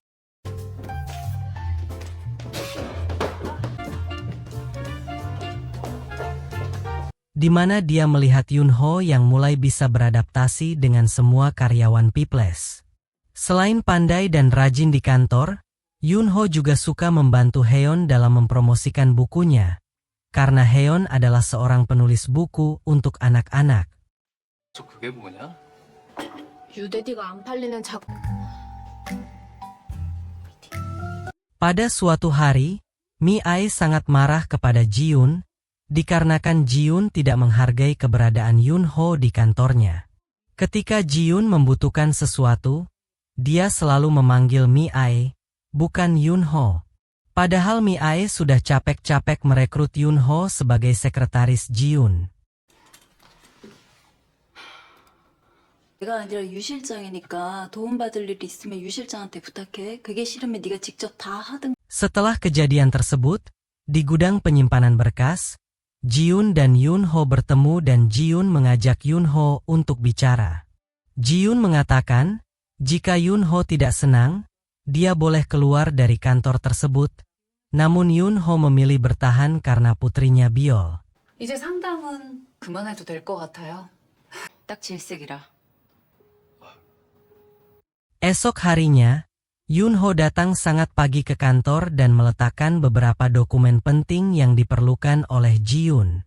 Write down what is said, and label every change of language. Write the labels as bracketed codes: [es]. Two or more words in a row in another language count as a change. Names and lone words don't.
[id] Di mana dia melihat Yunho yang mulai bisa beradaptasi dengan semua karyawan Peoples. Selain pandai dan rajin di kantor, Yunho juga suka membantu Heon dalam mempromosikan bukunya. Karena Heon adalah seorang penulis buku untuk anak-anak. [ko] 저 그게 뭐냐? 유대디가 안 팔리는 [id] Pada suatu hari, Mi-ai sangat marah kepada Jiun, dikarenakan Jiun tidak menghargai keberadaan Yunho di kantornya. Ketika Jiun membutuhkan sesuatu, dia selalu memanggil Mi-ai, bukan Yunho. Padahal Mi-ai sudah capek-capek merekrut Yunho sebagai sekretaris Jiun. [ko] 내가 아니라 유 실장이니까 도움받을 일 있으면 유 실장한테 부탁해. 그게 싫으면 네가 직접 다 하든. [id] Setelah kejadian tersebut, di gudang penyimpanan berkas, Jiun dan Yunho bertemu dan Jiun mengajak Yunho untuk bicara. Jiun mengatakan, jika Yunho tidak senang, dia boleh keluar dari kantor tersebut. Namun Yunho memilih bertahan karena putrinya Biol. [ko] 이제 상담은 그만해도 될 것 같아요. 딱 질색이라. [id] Esok harinya, Yunho datang sangat pagi ke kantor dan meletakkan beberapa dokumen penting yang diperlukan oleh Jiun.